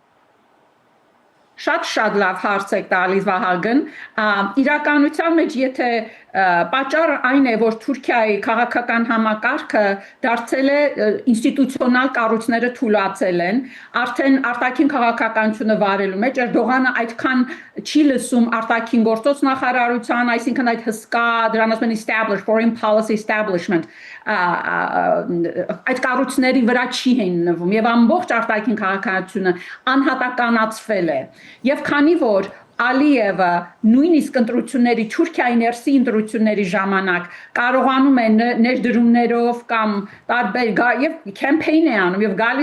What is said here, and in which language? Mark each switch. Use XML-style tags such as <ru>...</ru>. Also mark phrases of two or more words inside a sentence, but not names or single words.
<hy>Շատ լավ հարց եք տալիս Վահագն, իրականության մեջ եթե պատճառը այն է, որ Թուրքիայի քաղաքական համակարգը դարձել է ինստիտուցիոնալ կառույցները թուլացել են, արդեն արտաքին քաղաքականությունը վարելու մեջ Էրդողանը այդքան չի լսում արտաքին գործոց նախարարության, այսինքն այդ հսկա դրան ասում են</hy> <en>foreign policy establishment</en> <hy>այդ կառույցների վրա չի հիմնվում եւ ամբողջ արտաքին քաղաքականությունը անհատականացվել է եւ քանի որ Ալիևը նույնիսկ ընտրությունների Թուրքիայի ներսի ընտրությունների ժամանակ կարողանում է ներդրումներով կամ տարբեր եւ կեմպեյն է անում եւ գալիս</hy>